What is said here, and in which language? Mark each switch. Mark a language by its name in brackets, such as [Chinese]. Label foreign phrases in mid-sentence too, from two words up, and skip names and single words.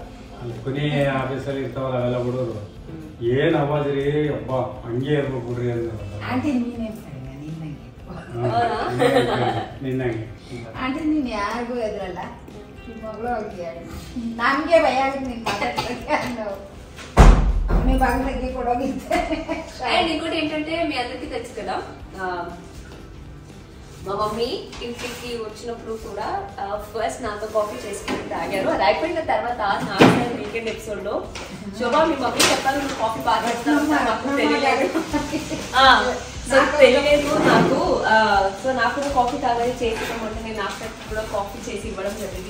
[Kannada] ಕೊನೆ ಆಫೀಸಲ್ಲಿ ಇರ್ತಾವಲ್ಲ ಅವೆಲ್ಲ ಹುಡುಗರು, ಏನ್ ಅವಾಜ್ ರೀ ಅಬ್ಬ ಹಂಗೆ ಇರ್ಬೇಕು ಬಿಡ್ರಿ ಅಂತ. ಆಂಟಿ ನೀನೇ ನಿನ್ನಂಗೆ ಆಂಟಿ ನೀನ್ ಯಾರಿಗೂ ಎದ್ರಲ್ಲ, ನಿಮ್ಮ ಮಗಳು ಹೋಗಿ ನಮ್ಗೆ ಭಯ ಆಗುತ್ತೆ ನೀನ್ ಮಾತಾಡ್ತಕ್ಕೆ ಅನ್ನೋ ಅವನೇ ಬಾಗಿಲಿಗೆ ಕೊಡೋಗಿದ್ದೆ. [Telugu] అండ్ ఇంకోటి ఏంటంటే మీ అందరికీ తెలుసు కదా, మా మమ్మీ ఇంటికి వచ్చినప్పుడు కూడా ఫస్ట్ నాతో కాఫీ చేసుకుని తాగారు. అది అయిపోయిన తర్వాత నాలుగు [English] weekend episode [Telugu] లో శోభా మీ మమ్మీ చెప్పాలి నువ్వు కాఫీ బాగా చేస్తాను, నాకు తెలియలేదు, సో తెలియలేదు నాకు, సో నాకు కూడా కాఫీ తాగాలి చేసినామంటే నేను నాకు కూడా కాఫీ చేసి ఇవ్వడం జరిగింది.